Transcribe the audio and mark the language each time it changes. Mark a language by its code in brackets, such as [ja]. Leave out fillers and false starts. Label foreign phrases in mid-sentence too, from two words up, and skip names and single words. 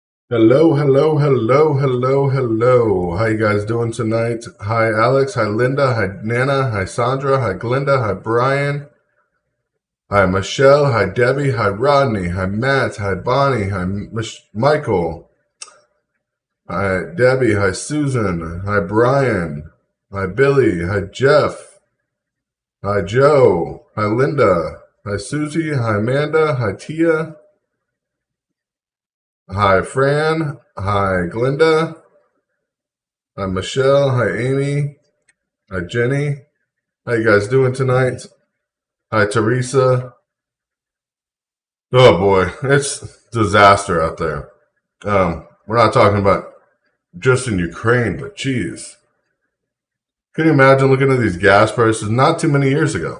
[en] Hello, hello, hello, hello, hello. How you guys doing tonight? Hi, Alex. Hi, Linda. Hi, Nana. Hi, Sandra. Hi, Glinda. Hi, Brian. Hi, Michelle. Hi, Debbie. Hi, Rodney. Hi, Matt. Hi, Bonnie. Hi, Michael. Hi, Debbie. Hi, Susan. Hi, Brian. Hi, Billy. Hi, Jeff. Hi, Joe. Hi, Linda. Hi, Susie. Hi, Amanda. Hi, Tia. Hi, Fran. Hi, Glinda. Hi, Michelle. Hi, Amy. Hi, Jenny. How you guys doing tonight? Hi, Teresa. Oh boy, it's disaster out there. We're not talking about just in Ukraine, but geez. Can you imagine looking at these gas prices not too many years ago?